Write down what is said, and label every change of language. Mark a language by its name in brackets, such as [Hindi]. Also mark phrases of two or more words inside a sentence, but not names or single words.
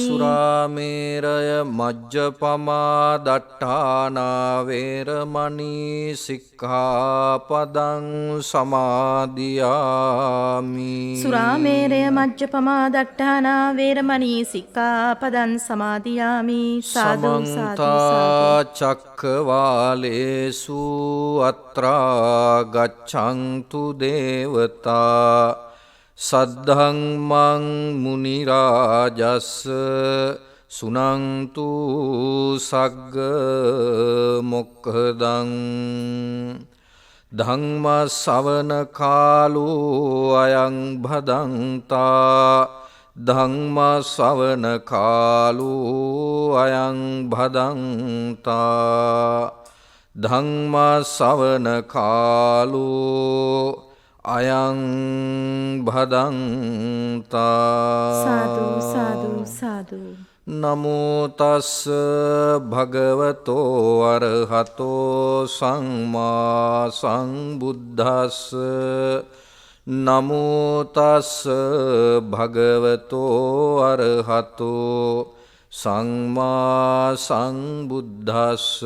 [Pali] සුරාමේරය මජ්ජපමා දට්ඨානා වේරමණී සික්ඛාපදං සමාදියාමි. සුරාමේරය මජ්ජපමා දට්ඨානා වේරමණී සික්ඛාපදං සමාදියාමි. සාදු සාදු සාදු. චක්කවාලේසු අත්‍රා ගච්ඡන්තු දේවතා සද්ධම්මං මුනි රාජස්ස සුනන්තු සග්ග මොක්ඛදං. ධම්ම ශ්‍රවණ කාලෝ අයං භදන්තා. ධම්ම ශ්‍රවණ කාලෝ අයං භදන්තා. ධම්ම ශ්‍රවණ කාලෝ අයං භදන්තා සාදු සාදු සාදු. නමෝ තස්ස භගවතෝ අරහතෝ සම්මා සම්බුද්දස්ස නමෝ තස්ස භගවතෝ අරහතෝ සම්මා සම්බුද්දස්ස